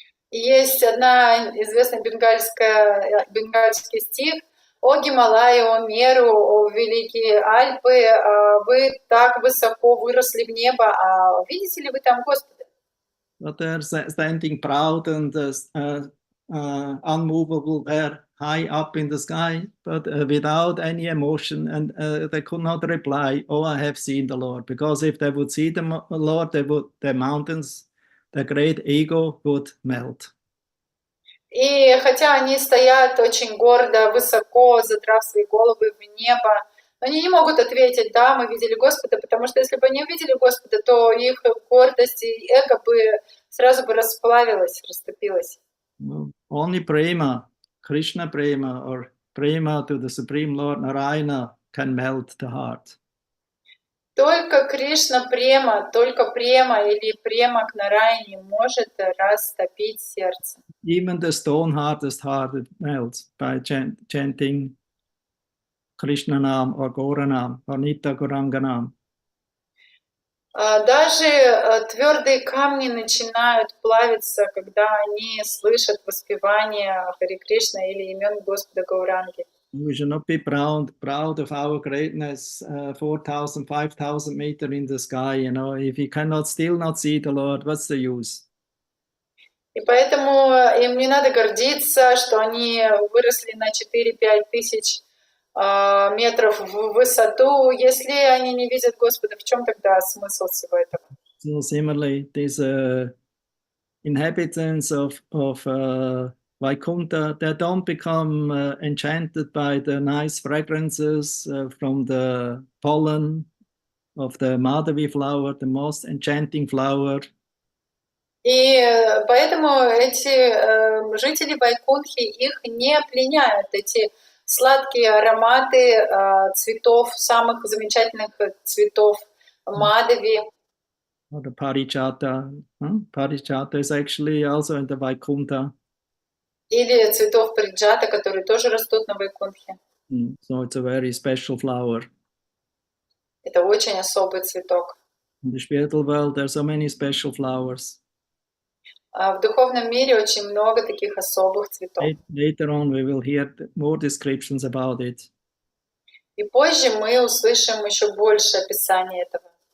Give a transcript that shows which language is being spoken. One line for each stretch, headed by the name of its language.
Russian: Есть одна известный бенгальский стих: «О Гималайи, о Меру, о великие Альпы, вы так высоко выросли в небо, а видите ли вы там Господа?»
English: But they're standing proud and unmovable there, high up in the sky, but without any emotion, and they could not reply, "Oh, I have seen the Lord," because if they would see the Lord, the mountains, the great ego would melt.
Russian: И хотя они стоят очень гордо, высоко, задрав свои головы в небо, они не могут ответить: «Да, мы видели Господа», потому что если бы они увидели Господа, то их гордость и эго бы сразу бы расплавилась, растопилась.
English: Only prema, Krishna prema, or prema to the Supreme Lord Narayana can melt the heart.
Russian: Только Кришна према, только према или према к Нараяне может растопить сердце.
English: Even the stone-hardest heart it melts by chanting Krishna Nam or Goranam or Nitya Goranganam.
Russian: Даже твердые камни начинают плавиться, когда они слышат воспевание Хари Кришна или имен Господа Гауранги.
English: We should not be proud of our greatness, 4,000, 5,000 meters in the sky. You know, if you cannot still not see the Lord, what's the use?
Russian: И поэтому им не надо гордиться, что они выросли на 4-5 тысяч метров в высоту, если они не видят Господа. В чем тогда смысл всего этого?
English: So similarly, these inhabitants of Vaikunta, they don't become enchanted by the nice fragrances from the pollen of the Madhavi flower, the most enchanting flower.
Russian: И поэтому эти жители Вайкунтхи, их не пленяют эти сладкие ароматы цветов, самых замечательных цветов Мадхави.
English: Or the Parijata. Parijata is actually also in the Vaikunta.
Russian: Или цветов Париджата, которые тоже растут на Вайкунтхе.
English: So it's a very special flower.
Russian: Это очень особый цветок.
English: In the spiritual world, there are so many special flowers.
Russian: В духовном мире очень много таких особых цветов.
English: Later on, we will hear more descriptions about it.
Russian: И позже мы услышим еще больше описания этого.